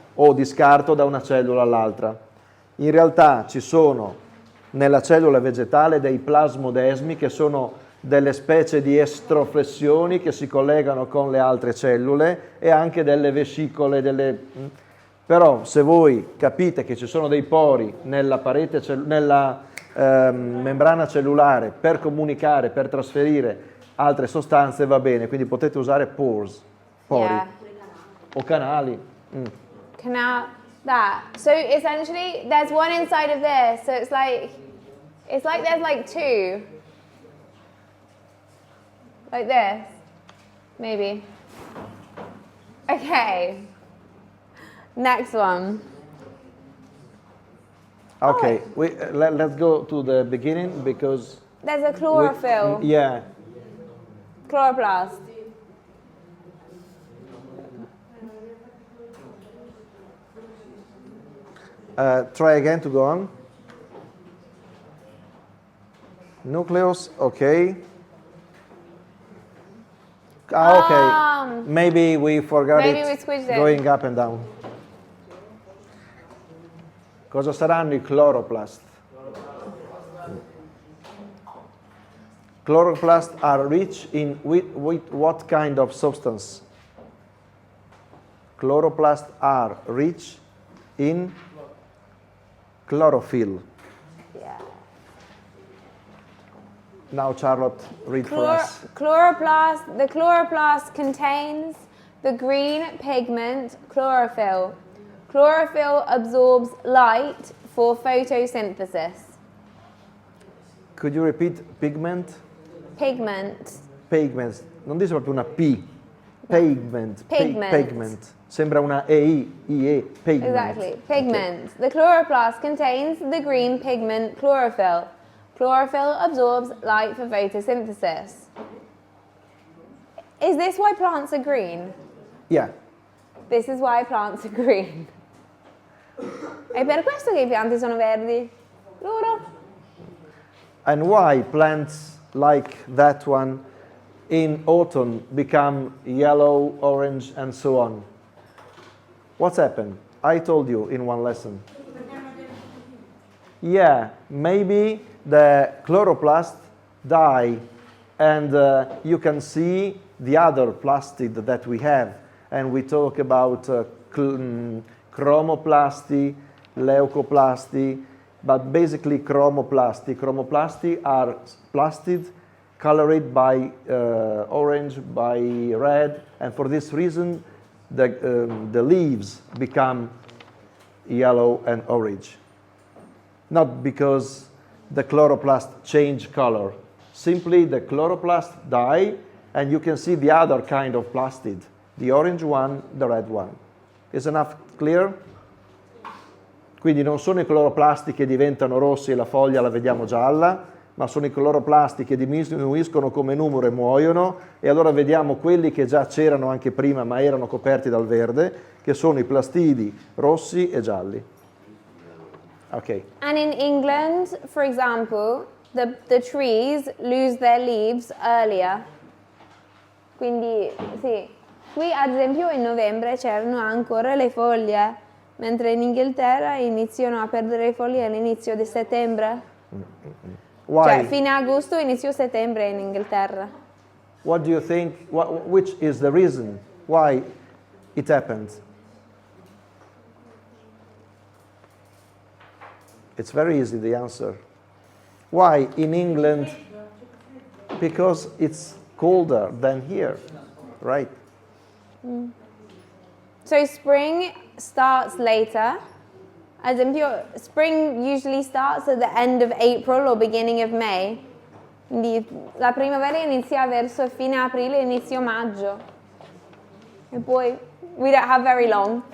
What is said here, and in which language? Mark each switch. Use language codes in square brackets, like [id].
[it] o di scarto da una cellula all'altra. In realtà ci sono nella cellula vegetale dei plasmodesmi, che sono delle specie di estroflessioni che si collegano con le altre cellule, e anche delle vescicole, però se voi capite che ci sono dei pori nella parete nella membrana cellulare per comunicare, per trasferire altre sostanze, va bene, quindi potete usare pores, pori, [en] Yeah. [it] o canali. [en] Canal, that. So essentially, there's one inside of this. So it's like there's like two. Like this. Maybe. Okay. Next one. Okay, let's go to the beginning because There's a chlorophyll. yeah. Chloroplast. Try again to go on. Nucleus, okay. Okay. Maybe we forgot maybe it we squished it. going up and down. [it] Cosa saranno i chloroplast? [en] Chloroplasts are rich in with what kind of substance? Chloroplasts are rich in chlorophyll. Yeah. Now Charlotte, read for us. Chloroplast. The chloroplast contains the green pigment chlorophyll. Chlorophyll absorbs light for photosynthesis. Could you repeat pigment? Pigment. [it] Pigments. Non dice proprio una P. Pigment. [en] Pigment. [it] Pigment. Sembra una EI, IE, pigment. [en] Exactly. Pigment. The chloroplast contains the green pigment chlorophyll. Chlorophyll absorbs light for photosynthesis. Is this why plants are green? Yeah. This is why plants are green. [it] È per questo che I pianti sono verdi. Loro. [en] And why plants like that one in autumn become yellow, orange, and so on? What's happened? I told you in one lesson. Yeah, maybe the chloroplast die, and you can see the other plastid that we have. And we talk about chromoplasty, leucoplasty, but basically chromoplasty. Chromoplasty are plastid colored by orange, by red, and for this reason the leaves become yellow and orange. Not because the chloroplast change color. Simply the chloroplast die, and you can see the other kind of plastid. The orange one, the red one. Is enough clear? [it] Quindi non sono i cloroplasti che diventano rossi e la foglia la vediamo gialla, ma sono i cloroplasti che diminuiscono come numero e muoiono, e allora vediamo quelli che già c'erano anche prima ma erano coperti dal verde, che sono i plastidi rossi e gialli. Ok. [en] And in England, for example, the trees lose their leaves earlier. [it] Quindi, sì. Qui, ad esempio, in novembre c'erano ancora le foglie, mentre in Inghilterra iniziano a perdere le foglie all'inizio di settembre. [en] Why? [it] Cioè, fine agosto, inizio settembre in Inghilterra. [en] What do you think, which is the reason why it happened? It's very easy, the answer. Why in England? Because it's colder than here, right? So spring starts later. [it] Ad esempio, [en] spring usually starts at the end of April or beginning of May. [it] Quindi la primavera inizia verso fine aprile, inizio maggio. E poi, [en] we don't have very long.